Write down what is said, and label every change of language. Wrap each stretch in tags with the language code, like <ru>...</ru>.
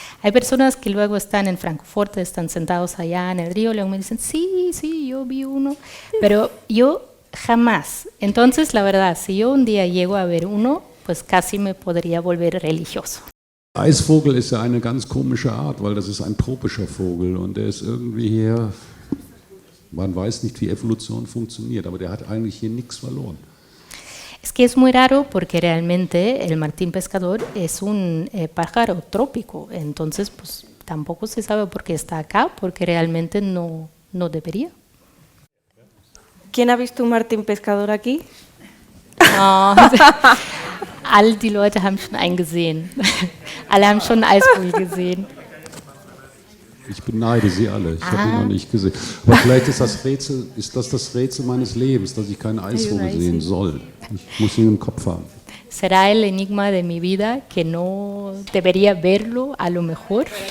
<es>Hay personas que luego están en Frankfurt, están sentados allá en el río, luego me dicen, sí, yo vi uno, pero yo jamás. Entonces, la verdad, si yo un día llego a ver uno, pues casi me podría volver religioso.</es> <de>Eisvogel ist ja eine ganz komische Art, weil das ist ein tropischer Vogel und der ist irgendwie hier, man weiß nicht, wie Evolution funktioniert, aber der hat eigentlich hier nichts verloren.</de> <es>Es que es muy raro porque realmente el martín pescador es un pájaro trópico, entonces pues tampoco se sabe por qué está acá, porque realmente no debería. ¿Quién ha visto un martín pescador aquí?</es> <de>No, all die Leute haben schon einen gesehen. Alle haben schon einen Eisvogel gesehen. Ich beneide Sie alle, ich habe ihn noch nicht gesehen. Aber vielleicht ist das Rätsel meines Lebens, dass ich keinen Eisvogel sehen soll. Ich muss ihn im Kopf haben.</de> <es>Será el enigma de mi vida que no debería verlo, a lo mejor.</es>